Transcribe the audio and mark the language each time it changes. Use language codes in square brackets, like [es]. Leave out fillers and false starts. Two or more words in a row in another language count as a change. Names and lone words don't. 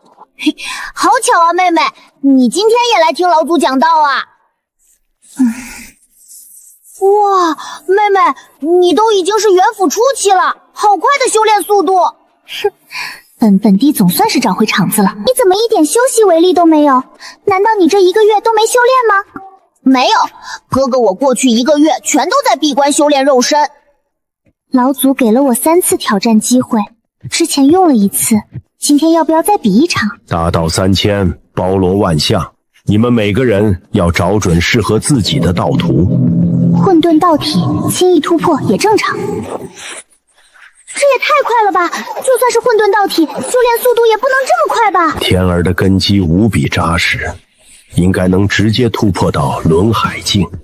[zh] 嘿，好巧啊，妹妹，你今天也來聽老祖講道啊？哇，妹妹，你都已經是元府初期了，好快的修煉速度。哼，本帝總算是找回場子了。你怎麼一點休息為例都沒有？難道你這1個月都沒修煉嗎？沒有，哥哥我過去1個月全都在閉關修煉肉身。老祖給了我3次挑戰機會，之前用了1次，今天要不要再比一場？大道3000，包羅萬象，你們每個人要找準適合自己的道途。混沌道體輕易突破也正常。這也太快了吧！就算是混沌道體，修煉速度也不能這麼快吧？天兒的根基無比扎實，應該能直接突破到輪海境。